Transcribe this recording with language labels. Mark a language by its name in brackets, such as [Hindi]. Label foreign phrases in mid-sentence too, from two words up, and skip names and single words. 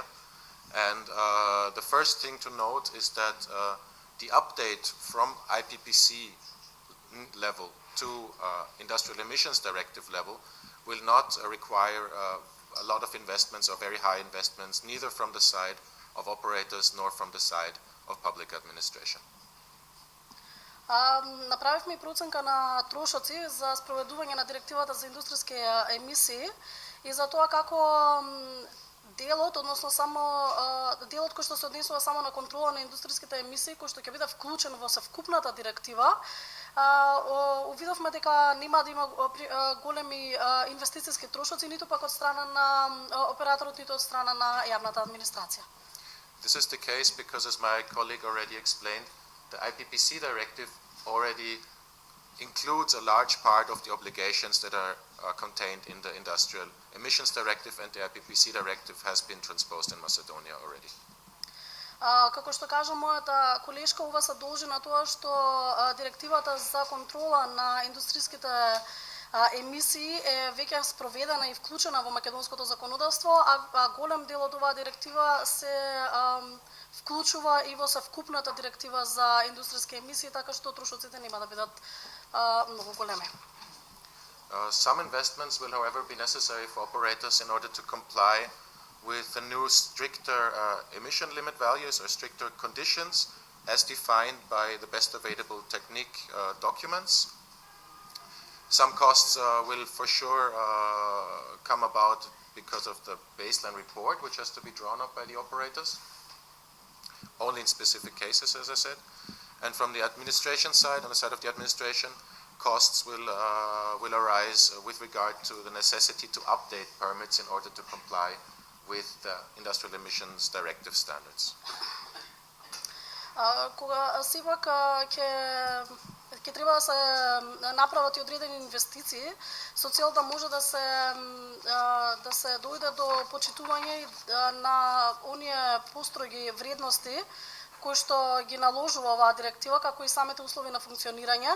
[English] And the first thing to note is that the update from IPPC level to Industrial Emissions Directive level will not require a lot of investments or very high investments, neither from the side of operators nor from the side of public administration. [Macedonian] Направивме и проценка на трошоци за спроведување на директивата за индустријски емисии и за тоа како делот, односно само делот кој што се однесува само на контрола на индустријските емисии, кој што ќе биде вклучен во севкупната директива, увидовме дека нема да има големи инвестицијски трошоци, ниту пак од страна на операторот, ниту од страна на јавната администрација. [English] This is the case because, as my colleague already explained, the IPPC directive already includes a large part of the obligations that are contained in the Industrial Emissions Directive, and the IPPC Directive has been transposed in Macedonia already. [Macedonian] Како што кажа мојата колешка, ова се должи на тоа што директивата за контрола на индустријските емисии е веќе спроведена и вклучена во македонското законодавство, а голем дел од оваа директива се вклучува и во совкупната директива за индустријски емисии, така што трошоците нема да бидат многу големи. [English] Some investments will, however, be necessary for operators in order to comply with the new stricter emission limit values or stricter conditions as defined by the best available technique documents. Some costs will for sure come about because of the baseline report, which has to be drawn up by the operators, only in specific cases, as I said. And from the administration side, on the side of the administration, costs will arise with regard to the necessity to update permits in order to comply with the Industrial Emissions Directive standards. [Macedonian] Кога сепак ќе треба да се направат и одредени инвестиции со цел да може да се дојде до почитување на оние построги вредности кои што ги наложува оваа директива, како и самите услови на функционирање.